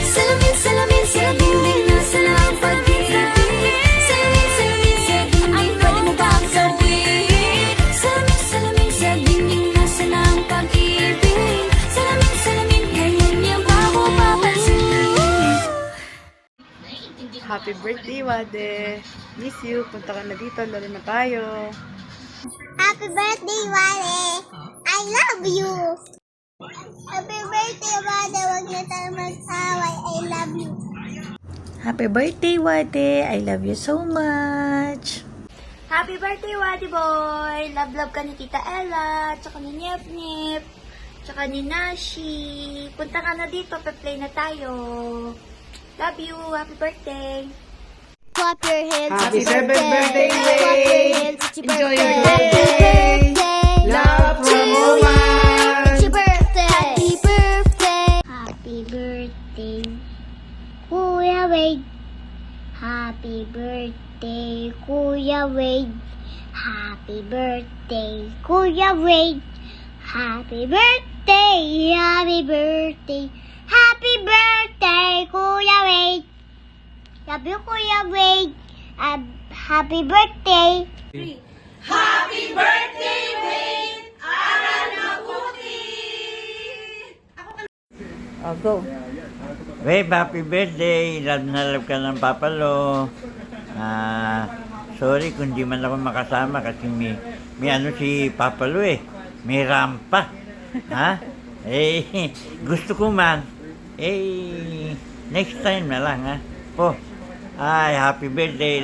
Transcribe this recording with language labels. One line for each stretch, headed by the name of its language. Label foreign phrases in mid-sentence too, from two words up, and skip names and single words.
Filipino: Salamin, salamin sa dingding, nasaan ang pag-ibig? Salamin, salamin sa dingding, pwede mo bang sabihin? Salamin, salamin sa dingding, nasaan ang pag-ibig? Salamin, salamin, kailan niya ba ako papansinin?
English: Happy birthday, Wade! Miss you.
Filipino: Punta ka na dito. Lalo na tayo.
English: Happy birthday, Wale! I love you! Happy birthday, Wale!
Filipino: Huwag na tayo mag-away.
English: I love you! Happy birthday, Wade! I love you so much! Happy birthday, Wadi Boy!
Filipino: Love ka ni Tita Ella, tsaka ni Nyep Nyep, tsaka ni Nashi. Punta ka na dito, pe-play na tayo.
English: Love you! Happy birthday! Clap your hands. Happy 7th birthday, Clap your Wade! hands. It's your Enjoy your birthday. birthday! Love from Oman! It's your birthday. Happy birthday. Happy birthday, Kuya Wade. Happy birthday, Kuya Wade. Happy birthday, Kuya Wade. Happy birthday, happy birthday. Happy birthday, Kuya Wade. Love you, Kuya Wade. Happy birthday. Happy birthday, Wade!
Filipino: Aral na buti! Ako
English: Oh, go. Babe, happy birthday.
Filipino: Love na love ka ng Papalo. Sorry kung di man ako makasama kasi may ano si Papalo eh. May rampa. Ha? Gusto ko man.
English: Next time
Filipino: na lang ha. Po. Ay,
English: happy birthday.